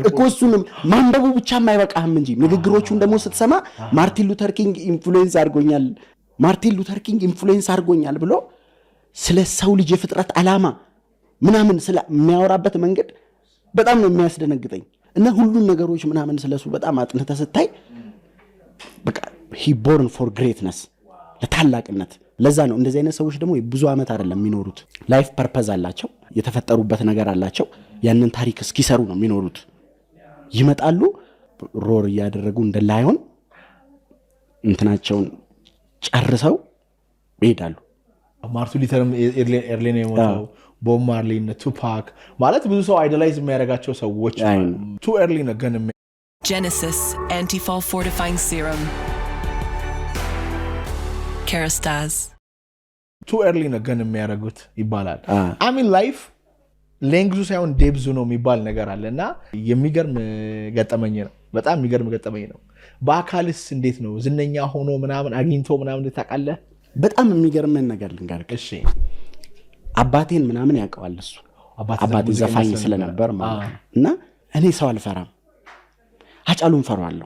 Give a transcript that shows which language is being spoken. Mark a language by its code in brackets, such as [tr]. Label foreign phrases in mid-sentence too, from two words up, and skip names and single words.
[am] እኮ እሱንም ማንበቡ ብቻ የማይበቃህም እንጂ ንግግሮቹን ደግሞ ስትሰማ ማርቲን ሉተር ኪንግ ኢንፍሉዌንስ አድርጎኛል ብሎ ስለ ሰው ልጅ የፍጥረት ዓላማ ምናምን ስለ የሚያወራበት መንገድ በጣም ነው የሚያስደነግጠኝ እና ሁሉን ነገሮች ምናምን ስለሱ በጣም አጥንተ ስታይ በቃ [en] he born for greatness [am] ለታላቅነት ለዛ ነው እንደዚህ አይነት ሰዎች ደግሞ ብዙ አመት አይደለም የሚኖሩት [en] life purpose [am] አላቸው የተፈጠሩበት ነገር አላቸው ያንን ታሪክ እስኪሰሩ ነው የሚኖሩት ይመጣሉ ሮር ያደረጉ እንደ ላይሆን እንትናቸውን ጨርሰው ይሄዳሉ ማርቲን ሉተር ኤርሊ ነው የሞተው ቦብ ማርሊ እና ቱፓክ ማለት ብዙ ሰው አይዶላይዝ የሚያደርጋቸው ሰዎች [en] too early [am] ነው ግን [en] Genesis Anti-Fall Fortifying Serum Kerastase too early [am] ነው ግን የሚያደርጉት ይባላል [en] I mean life length [am] ሳይሆን ዴፕዙ ነው የሚባል ነገር አለና የሚገርም ገጠመኝ ነው በጣም የሚገርም ገጠመኝ ነው በአካልስ እንዴት ነው ዝነኛ ሆኖ ምናምን አግኝቶ ምናምን ታቃለ በጣም የሚገርም ነገር ልንገርክ እሺ አባቴን ምናምን ያውቀዋል እሱ አባቴ ዘፋኝ ስለነበር ማለት እና እኔ ሰው አልፈራም አጫሉን ፈራዋለሁ